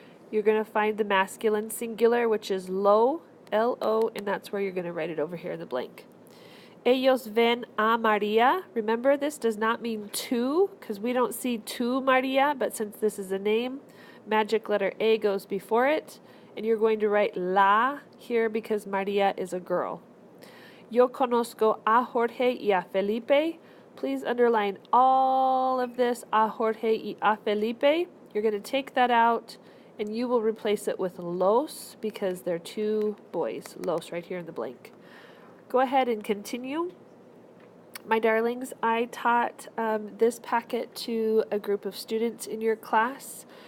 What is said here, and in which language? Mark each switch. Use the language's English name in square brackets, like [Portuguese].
[English] You're going to find the masculine singular, which is lo, L-O, and that's where you're going to write it over here in the blank. Ellos ven a María. Remember, this does not mean to, because we don't see tu María, but since this is a name, magic letter A goes before it, and you're going to write la here because María is a girl. [Spanish] Yo conozco a Jorge y a Felipe. [English] Please underline all of this, a Jorge y a Felipe. You're going to take that out, and you will replace it with los, because they're two boys. Los right here in the blank. Go ahead and continue. My darlings, I taught this packet to a group of students in your class.